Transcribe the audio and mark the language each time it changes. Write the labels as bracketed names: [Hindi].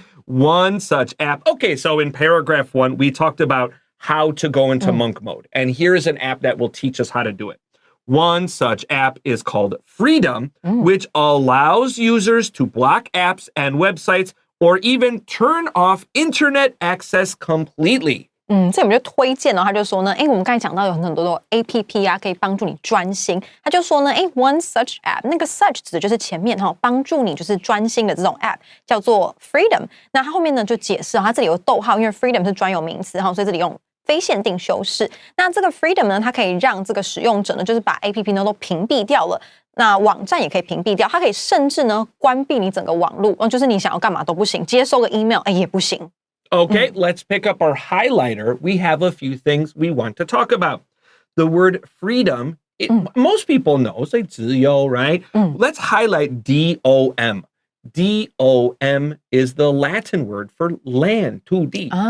[English] One such app. Okay, so in paragraph 1, we talked about how to go into monk mode. And here's an app that will teach us how to do it. One such app is called Freedom, which allows users to block apps and websites or even turn off internet access completely. [Chinese] 这我们就推荐他就说呢，我们刚才讲到有很多的 APP 啊，可以帮助你专心。他就说呢， [English] one such app， [Chinese] 那个 such 指的就是前面帮助你就是专心的这种 app， 叫做 Freedom。那他后面呢就解释他这里有逗号，因为 Freedom 是专有名词所以这里用非限定修饰。那这个 Freedom 呢，它可以让这个使用者呢，就是把 APP 呢都屏蔽掉了。那网站也可以屏蔽掉，它可以甚至呢关闭你整个网路，就是你想要干嘛都不行，接收个 email 也不行。 [English] Okay, let's pick up our highlighter. We have a few things we want to talk about. The word freedom, most people know, say 自由, right? Let's highlight D-O-M. D-O-M is the Latin word for land, 土地.